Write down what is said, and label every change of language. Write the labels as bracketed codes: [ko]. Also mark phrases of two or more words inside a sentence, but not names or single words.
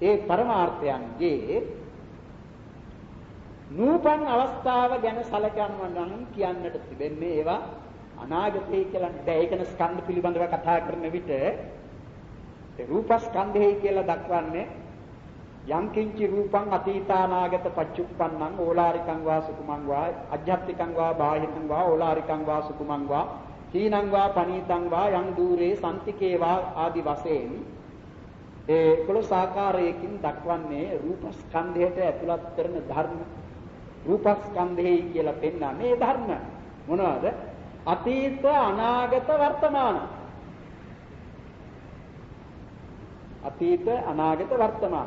[si] ඒ පරමාර්ථයන්ගේ නූපන් අවස්ථාව ගැන සැලකනවා නම් කියන්නට තිබෙන්නේ ඒවා අනාගතේ කියලා. දැන් ඒකන ස්කන්ධ පිළිබඳව කතා කරන විට ඒ රූපස්කන්ධය කියලා දක්වන්නේ [pi] යම් කිංචි රූපං අතීතානාගත පච්චුප්පන්නං ඕලාරිකං වා සුකුමං වා අජ්ජත්තිකං වා බාහිරං වා ඕලාරිකං වා සුකුමං වා හීනං වා පනීතං වා යං දූරේ සම්තිකේ වා [si] ආදි වශයෙන් ඒ 11 ආකාරයකින් දක්වන්නේ රූපස්කන්ධයට ඇතුළත් කරන ධර්ම. රූපස්කන්ධයයි කියලා පෙන්නන්නේ ධර්ම මොනවාද? අතීත අනාගත වර්තමාන. අතීත අනාගත වර්තමාන.